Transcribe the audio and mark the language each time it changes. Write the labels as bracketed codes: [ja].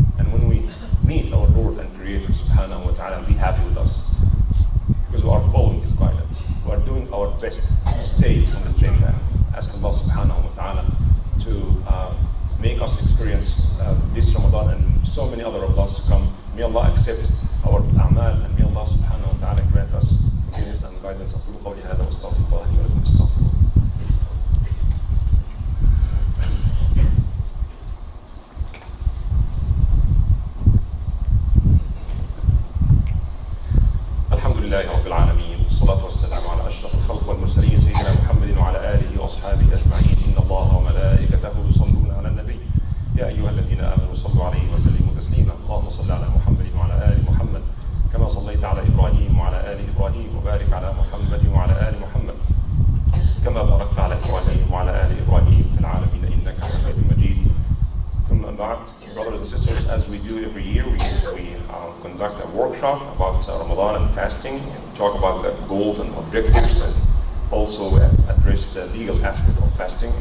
[en] And when we meet our Lord and Creator subhanahu wa ta'ala, be happy with us, because we are following His guidance. We are doing our best to stay on the straight path. Ask Allah subhanahu wa ta'ala to make us experience this Ramadan and so many other Ramadans to come. May Allah accept our a'mal, and may Allah subhanahu wa ta'ala grant us forgiveness and guidance. [ar] أقول قولي هذا وأستغفر الله لي ولكم استغفروه. الحمد لله رب العالمين، والصلاة والسلام على أشرف الخلق والمرسلين سيدنا محمد وعلى آله وأصحابه أجمعين. إن الله وملائكته يصلون على النبي يا أيها الذين آمنوا صلوا عليه وسلموا تسليما. اللهم صل على محمد وعلى آل محمد كما صليت على إبراهيم وعلى آل إبراهيم، وبارك على محمد وعلى آل محمد كما باركت على إبراهيم وعلى آل إبراهيم في العالمين إنك حميد مجيد. ثم بعد, [en] brothers and sisters, as we do every year, we conduct a workshop about Ramadan and fasting, and talk about the goals and objectives, and also address the legal aspect of fasting.